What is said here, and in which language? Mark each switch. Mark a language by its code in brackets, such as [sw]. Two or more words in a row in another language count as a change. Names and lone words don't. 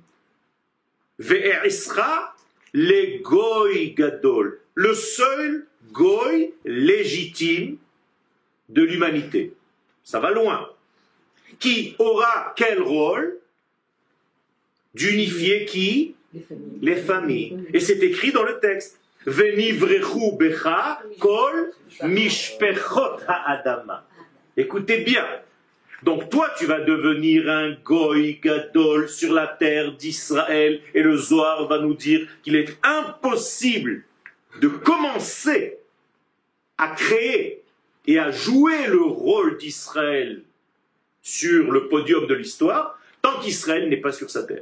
[he] ואעשך לגוי גדול, [fr] le seul goy légitime de l'humanité. Ça va loin. Qui aura quel rôle? D'unifier qui? Les familles. Et c'est écrit dans le texte. [he] ונברכו בך כל משפחות האדמה. [fr] Écoutez bien. Donc toi, tu vas devenir un [he] גוי גדול [fr] sur la terre d'Israël. Et le Zohar va nous dire qu'il est impossible de commencer à créer et à jouer le rôle d'Israël sur le podium de l'histoire tant qu'Israël n'est pas sur sa terre.